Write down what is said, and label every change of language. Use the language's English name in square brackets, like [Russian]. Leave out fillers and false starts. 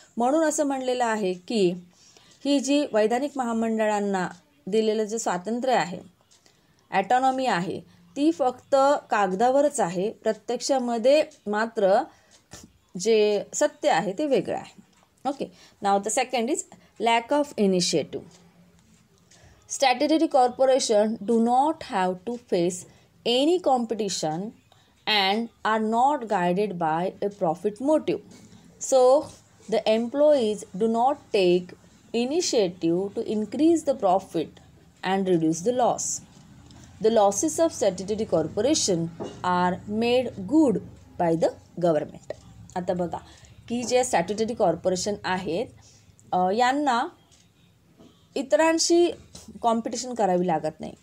[Marathi] म्हणून असं म्हणलेलं आहे की ही जी वैधानिक महामंडळांना दिलेलं जे स्वातंत्र्य आहे, ॲटॉनॉमी आहे, ती फक्त कागदावरच आहे. प्रत्यक्षामध्ये मात्र जे सत्य आहे ते वेगळं आहे. [English] Okay, now the second is lack of initiative. Statutory corporation do not have to face any competition and are not guided by a profit motive. So, the employees do not take initiative to increase the profit and reduce the loss. The losses of statutory corporation are made good by the government. [Marathi] आता बघा की जे statutory corporation आहेत यांना इतरांशी competition करावी लागत नाही.